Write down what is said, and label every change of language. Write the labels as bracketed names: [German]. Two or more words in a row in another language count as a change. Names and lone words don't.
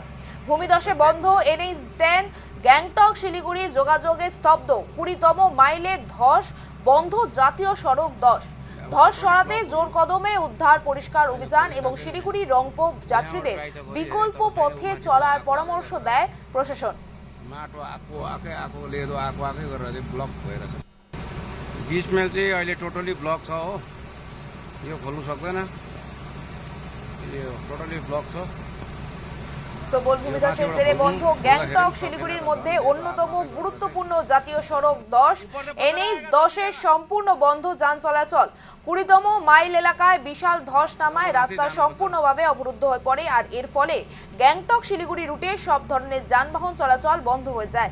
[Bangla] ভূমিধসে বন্ধ NH 10 গ্যাংটক শিলিগুড়ি যোগাযোগে স্তব্ধ 20তম মাইলে ধস বন্ধ জাতীয় সড়ক 10। ধস সরাতে জোর কদমে উদ্ধার পরিষ্কার অভিযান এবং শিলিগুড়ি রংপুর যাত্রীদের বিকল্প পথে চলার পরামর্শ দেয় প্রশাসন। [Nepali] माटो आएको लेदो आएको गरेर चाहिँ ब्लक भएर छ। 20 माइल चाहिँ अहिले [English] totally block [Nepali] छ हो, यो खोल्नु सक्दैन, यो [English] totally block [Nepali] छ। [Bangla] প্রবল ভূমিধসের জেরে বন্ধ গ্যাংটক শিলিগুড়ির মধ্যে অন্যতম গুরুত্বপূর্ণ জাতীয় সড়ক 10 NH 10-এর সম্পূর্ণ বন্ধ যান চলাচল 20তম মাইল এলাকায় বিশাল ধস নামায় রাস্তা সম্পূর্ণভাবে অবরুদ্ধ হয়ে পড়ে আর এর ফলে গ্যাংটক শিলিগুড়ি রুটে সব ধরনের যানবাহন চলাচল বন্ধ হয়ে যায়।